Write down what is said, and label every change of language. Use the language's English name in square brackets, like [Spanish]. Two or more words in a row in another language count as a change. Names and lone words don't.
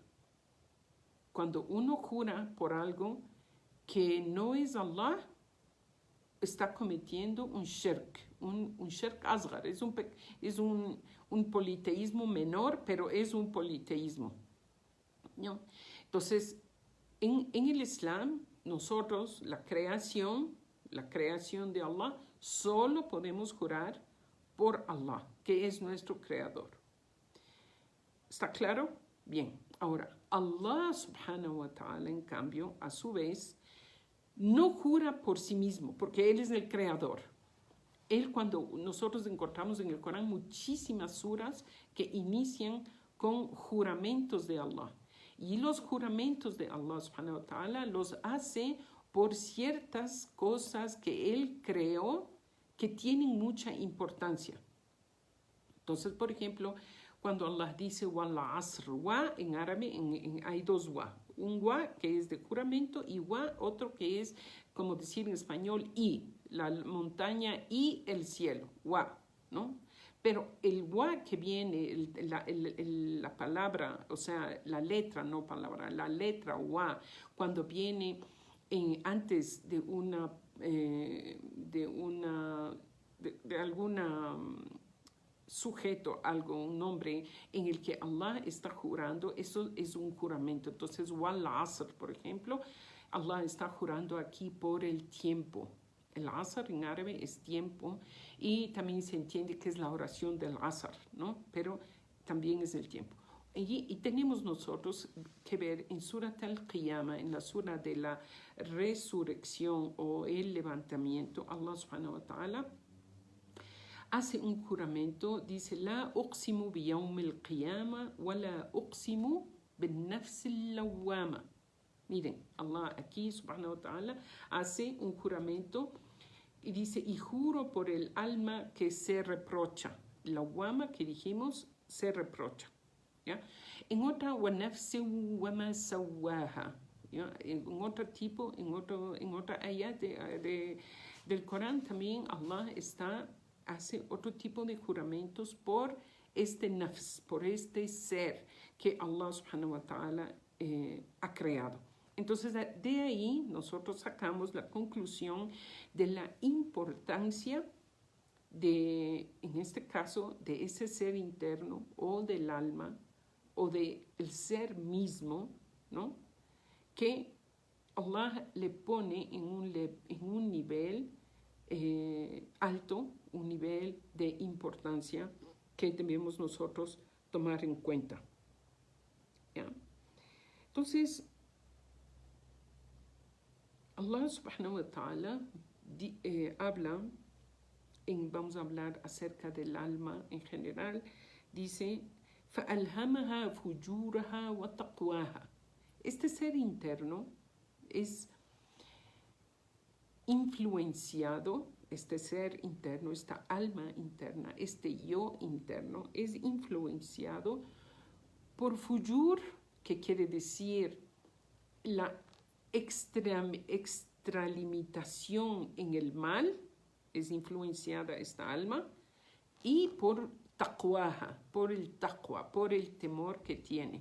[Spanish] Cuando uno jura por algo que no es Allah, está cometiendo un shirk, un [Arabic] شرك أصغر, [Spanish] es un politeísmo menor, pero es un politeísmo, ¿no? Entonces, en el Islam, nosotros, la creación de Allah, solo podemos jurar por Allah, que es nuestro creador. ¿Está claro? Bien. Ahora, [Arabic] الله سبحانه وتعالى, [Spanish] en cambio, a su vez, no jura por sí mismo, porque Él es el creador. Él, cuando nosotros encontramos en el Corán muchísimas suras que inician con juramentos de Allah. Y los juramentos de [Arabic] الله سبحانه وتعالى [Spanish] los hace por ciertas cosas que Él creó que tienen mucha importancia. Entonces, por ejemplo, cuando Allah dice [Arabic] والعصر, [Spanish] wa en árabe hay dos wa. Un wa que es de juramento y wa otro que es, como decir en español, y, la montaña y el cielo, wa, ¿no? Pero el wa que viene, la palabra, o sea, la letra, no palabra, la letra wa, cuando viene antes de alguna sujeto, algo, un nombre en el que Allah está jurando, eso es un juramento. Entonces, [Arabic] والعصر, [Spanish] por ejemplo, Allah está jurando aquí por el tiempo. El asr en árabe es tiempo y también se entiende que es la oración del asr, ¿no? Pero también es el tiempo. Y tenemos nosotros que ver en Surat al-Qiyamah, en la sura de la resurrección o el levantamiento, [Arabic] الله سبحانه وتعالى [Spanish] hace un juramento, dice, [Arabic] لا أقسم بيوم القيامة ولا أقسم بالنفس اللوامة. [Spanish] Miren, Allah aquí, [Arabic] سبحانه وتعالى, [Spanish] hace un juramento y dice, y juro por el alma que se reprocha. Lawwama, que dijimos, se reprocha. ¿Ya? En otra, [Arabic] ونفس وما سواها. [Spanish] En otro tipo, en otra ayat del Corán también Allah hace otro tipo de juramentos por este nafs, por este ser que [Arabic] الله سبحانه وتعالى [Spanish] ha creado. Entonces, de ahí nosotros sacamos la conclusión de la importancia en este caso, de ese ser interno o del alma o del ser mismo, ¿no? Que Allah le pone en un nivel alto, un nivel de importancia que debemos nosotros tomar en cuenta. ¿Ya? Entonces, [Arabic] الله سبحانه وتعالى [Spanish] habla, vamos a hablar acerca del alma en general, dice, [Arabic] فَأَلْهَمَهَا فُجُورَهَا وَتَقْوَاهَا. [Spanish] Este ser interno es influenciado, este ser interno, esta alma interna, este yo interno, es influenciado por fujur, que quiere decir la extralimitación en el mal, es influenciada esta alma, y por taqwaha, por el taqwa, por el temor que tiene.